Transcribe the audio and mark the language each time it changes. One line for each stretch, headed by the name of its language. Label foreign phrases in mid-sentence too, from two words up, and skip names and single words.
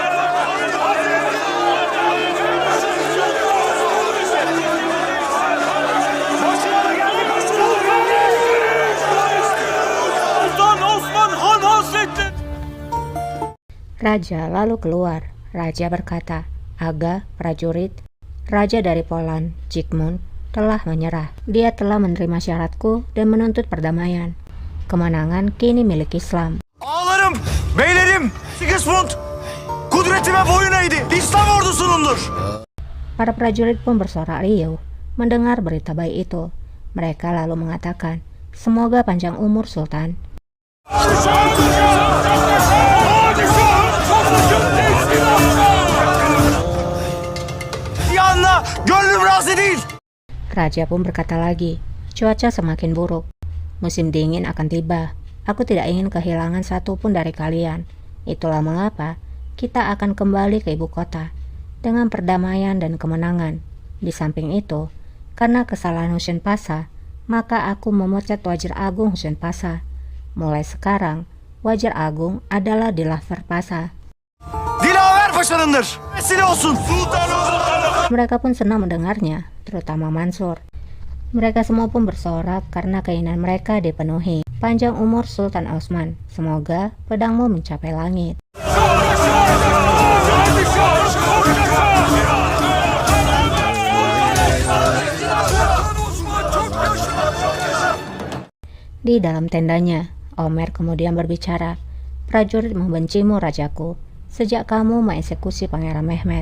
Turkish: Sultan Osman Han Hazretleri!
Indonesian: Raja lalu keluar. Raja berkata, aga, prajurit, raja dari Poland, Zygmunt, telah menyerah. Dia telah menerima syaratku dan menuntut perdamaian. Kemenangan kini milik Islam.
Turkish: Ağlarım, beylerim, Sigismund, kudretime boyun eğdi. İslam ordusunundur.
Indonesian: Para prajurit pun bersorak riuh mendengar berita baik itu. Mereka lalu mengatakan, semoga panjang umur Sultan.
Arabic: Ya Allah,
Turkish: gönlüm razı değil.
Indonesian: Raja pun berkata lagi, cuaca semakin buruk. Musim dingin akan tiba. Aku tidak ingin kehilangan satupun dari kalian. Itulah mengapa kita akan kembali ke ibu kota dengan perdamaian dan kemenangan. Di samping itu, karena kesalahan Husain Pasha, maka aku memecat Wazir Agung Husain Pasha. Mulai sekarang, Wazir Agung adalah Dilaver Pasha.
Turkish: Dilaver Paşa'nındır. Vesile olsun.
Indonesian: Mereka pun senang mendengarnya, terutama Mansur. Mereka semua pun bersorak karena keinginan mereka dipenuhi. Panjang umur Sultan Osman, semoga pedangmu mencapai langit. Di dalam tendanya, Omer kemudian berbicara, prajurit membencimu rajaku, sejak kamu mengeksekusi Pangeran Mehmet.